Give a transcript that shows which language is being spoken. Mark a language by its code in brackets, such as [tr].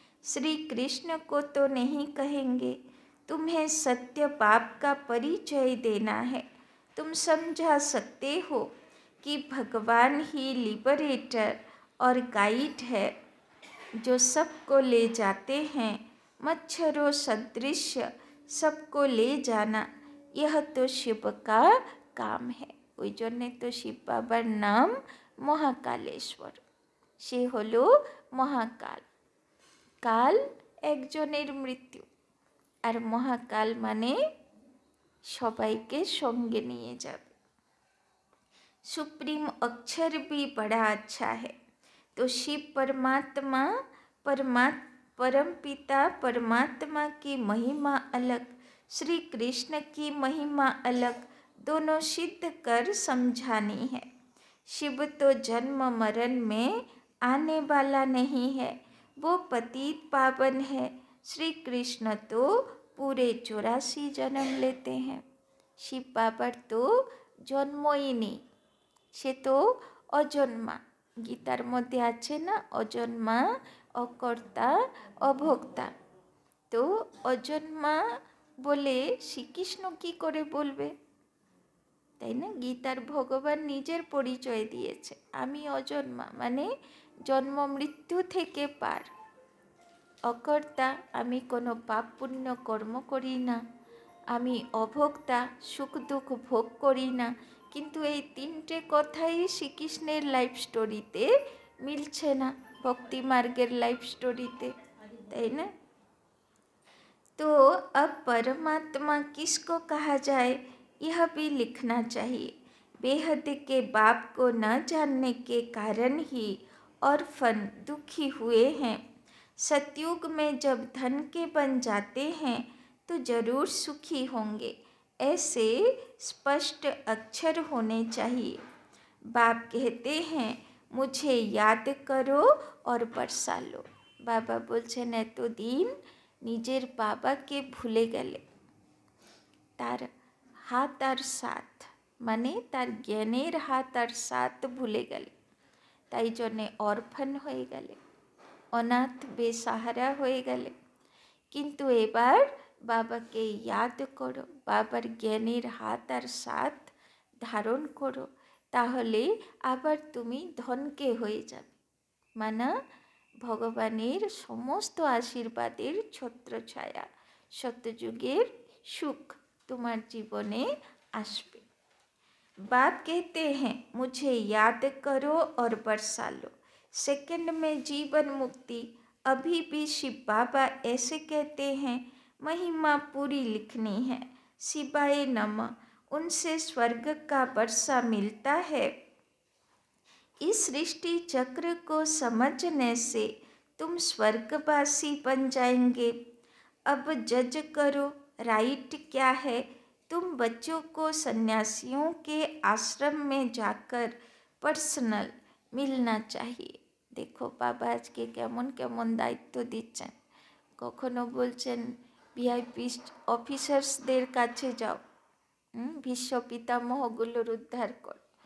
[hi] श्री कृष्ण को तो नहीं कहेंगे। तुम्हें सत्य पाप का परिचय देना है। तुम समझा सकते हो कि भगवान ही लिबरेटर और गाइड है, जो सबको ले जाते हैं। मच्छरों सदृश सबको ले जाना, यह तो शिव का काम है। [bn] ওই জন্যে তো শিব বাবার নাম মহাকালেশ্বর। সে হলো মহাকাল। কাল একজনের মৃত্যু, আর মহাকাল মানে সবাইকে সঙ্গে নিয়ে যাবে। [hi] सुप्रीम अक्षर भी बड़ा अच्छा है। तो शिव परमात्मा परम पिता परमात्मा की महिमा अलग, श्री कृष्ण की महिमा अलग, दोनों सिद्ध कर समझानी है। शिव तो जन्म मरण में आने वाला नहीं है, वो पतित पावन है। श्री कृष्ण तो पूरे 84 जन्म लेते हैं। शिव बाबर तो जन्मोई नहीं, [bn] সে তো অজন্মা। গীতার মধ্যে আছে না, অজন্মা, অকর্তা, অভোক্তা। তো অজন্মা বলে শ্রীকৃষ্ণ কী করে বলবে, তাই না? গীতার ভগবান নিজের পরিচয় দিয়েছে, আমি অজন্মা, মানে জন্ম মৃত্যু থেকে পার। অকর্তা, আমি কোনো পাপ পুণ্য কর্ম করি না। আমি অভোক্তা, সুখ দুঃখ ভোগ করি না। কিন্তু এই তিনটে কথাই শ্রীকৃষ্ণের লাইফ স্টোরিতে মিলছে না, ভক্তি মার্গের লাইফ স্টোরিতে, তাই না? [hi] तो अब परमात्मा किसको कहा जाए, यह भी लिखना चाहिए। बेहद के बाप को न जानने के कारण ही ऑर्फन दुखी हुए हैं। सतयुग में जब धन के बन जाते हैं तो जरूर सुखी होंगे, ऐसे स्पष्ट अक्षर होने चाहिए। बाप कहते हैं मुझे याद करो और बरसा लो। [bn] बाबा बोलছেন এতদিন নিজের বাবাকে ভুলে গেলে, তার হাত আর সাথ, মানে তার জ্ঞানের হাত আর সাথ ভুলে গেলে, তাই জন্যে অরফান হয়ে গেলে, অনাথ বেসাহারা হয়ে গেলে। কিন্তু এবার বাবাকে ইয়াদ করো, বাবার জ্ঞানের হাত আর সাথ ধারণ করো, তাহলে আবার তুমি ধনকে হয়ে যাবে। মানে ভগবানের সমস্ত আশীর্বাদের ছত্রছায়া, সত্যযুগের সুখ তোমার জীবনে আসবে। [hi] बाप कहते हैं मुझे याद करो और बरसा लो। सेकंड में जीवन मुक्ति। अभी भी शिव बाबा ऐसे कहते हैं, महिमा पूरी लिखनी है, शिवाय नमः। उनसे स्वर्ग का वर्षा मिलता है। इस सृष्टि चक्र को समझने से तुम स्वर्गवासी बन जाएंगे। अब जज करो राइट क्या है। तुम बच्चों को सन्यासियों के आश्रम में जाकर पर्सनल मिलना चाहिए। देखो [bn] बाबा আজকে কেমন কেমন দায়িত্ব দিচ্ছেন। কখনো বলছেন ভিআইপি অফিসার্সদের কাছে যাও, भीष्म पितामहগুলোর [hi] उद्धार कर।